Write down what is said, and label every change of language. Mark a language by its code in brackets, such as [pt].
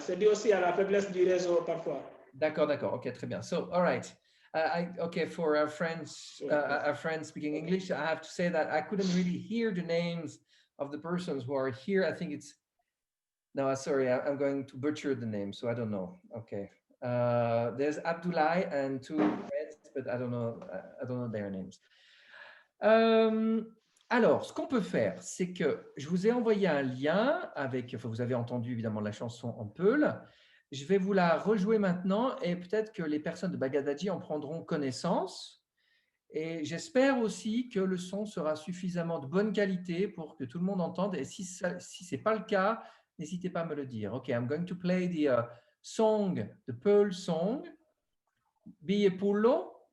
[fr] C'est dû aussi à la faiblesse du réseau parfois. D'accord, d'accord. OK, très bien. [en] So, all right. Okay, for our friends speaking English, I have to say that I couldn't really hear the names of the persons who are here. I think it's no, sorry, I'm going to butcher the name, so I don't know. Okay, there's Abdoulaye and two friends, but I don't know their names. [fr] Alors, ce qu'on peut faire, c'est que je vous ai envoyé un lien avec, enfin, vous avez entendu évidemment la chanson en Peul. Je vais vous la rejouer maintenant et peut-être que les personnes de Bagadaji en prendront connaissance. Et j'espère aussi que le son sera suffisamment de bonne qualité pour que tout le monde entende. Et si ce n'est pas le cas, n'hésitez pas à me le dire. [en] OK, I'm going to play the song, the Pearl song, Bille Pullo.